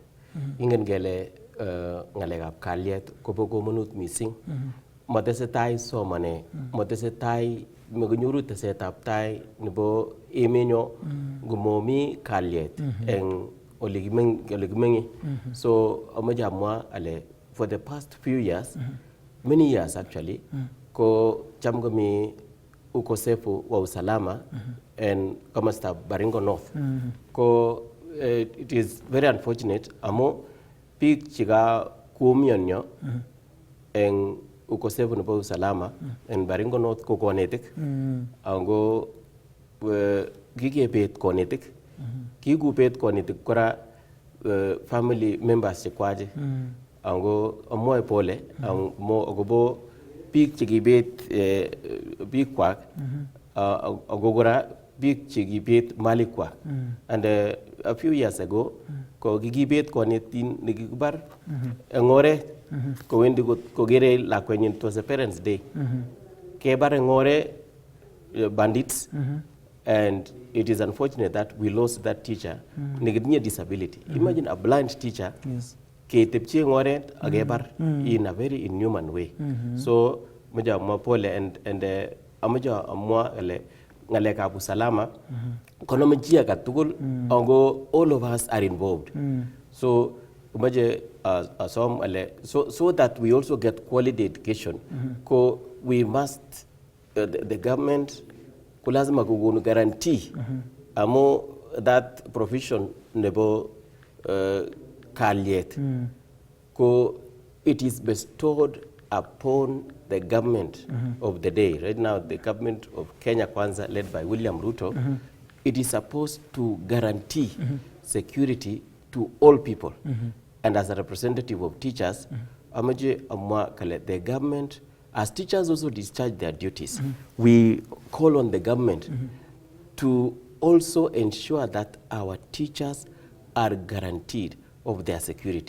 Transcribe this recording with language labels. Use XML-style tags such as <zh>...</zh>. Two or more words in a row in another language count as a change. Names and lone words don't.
<kln>Ingen kele ng'alekab kalyet kobo komonut missing. Matesetai somanet, matesetai makinyoru tesetab tai nebo emenyo ngomomi kalyet eng ole kimenye.</kln> <en>So</en> <kln>ameche amwa ale</kln> <en>for the past few years, many years actually,</en> <kln>ko cham komi</kln> <sw>ukosefu wa usalama</sw> <kln>en komostab Baringo North. Ko</kln> <en>it is very unfortunate</en> <kln>amu biik chika kuumionyo eng ukosefu nebo usalama en Baringo North ko konetik. Ango kikebet konetik. Kikubet konetik kora</kln> <en>family members</en> <kln>chekwache. Ango amoe pole agobo biik chekibet biik kwak ago kora biik chekibet malik kwak.</kln> <en>And a few years ago</en> <kln>ko kikibet konetin nekikibar en oret kowendi kokere lakwenyin,</kln> <en>it was a parents day.</en> <kln>Kebar en oret</kln> <en>bandits, and it is unfortunate that we lost that teacher nekitinye disability. Imagine a blind teacher</en> <kln>ketepchi en oret akebar</kln> <en>in a very inhuman way.</en> <kln>So moja amwa pole and amoja amwa ngalekab usalama konome chi agetugul ango</kln> <en>all of us are involved. So</en> <kln>moja asom</kln> <en>so that we also get quality education. Ko we must the government</en> <kln>kulazima kukunu</kln> <en>guarantee amo that provision</en> <kln>nebo kalyet ko</kln> <en>it is bestowed upon the government of the day. Right now, the government of Kenya Kwanza, led by William Ruto, it is supposed to guarantee security to all people. And as a representative of teachers, the government, as teachers also discharge their duties, we call on the government to also ensure that our teachers are guaranteed of their security.</en>